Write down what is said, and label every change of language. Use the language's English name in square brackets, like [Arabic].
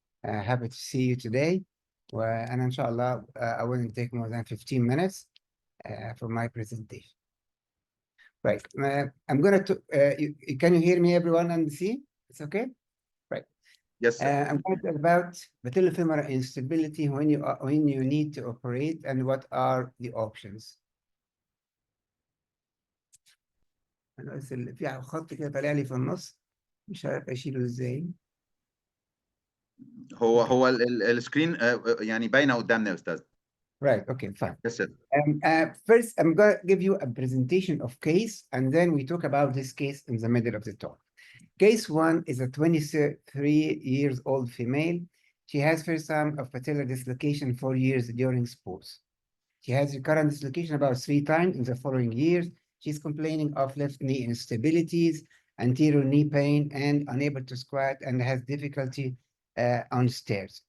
[English] Happy to see you today. And inshallah, I wouldn't take more than 15 minutes for my presentation. Right. I'm going to, can you hear me, everyone, and see? It's okay? Right. Yes, sir. I'm going to talk about patellofemoral instability when you need to operate and what are the options. [Arabic] أنا بس في خط كده طالع لي في النص مش عارف أشيله إزاي. هو السكرين يعني باينه قدامنا يا استاذ. [English] Right, okay, fine. Yes, sir. First, I'm going to give you a presentation of case, and then we talk about this case in the middle of the talk. Case 1 is a 23 years old female. She has first time of patellar dislocation 4 years during sports. She has recurrent dislocation about 3 times in the following years. She's complaining of left knee instabilities, anterior knee pain, and unable to squat, and has difficulty on stairs.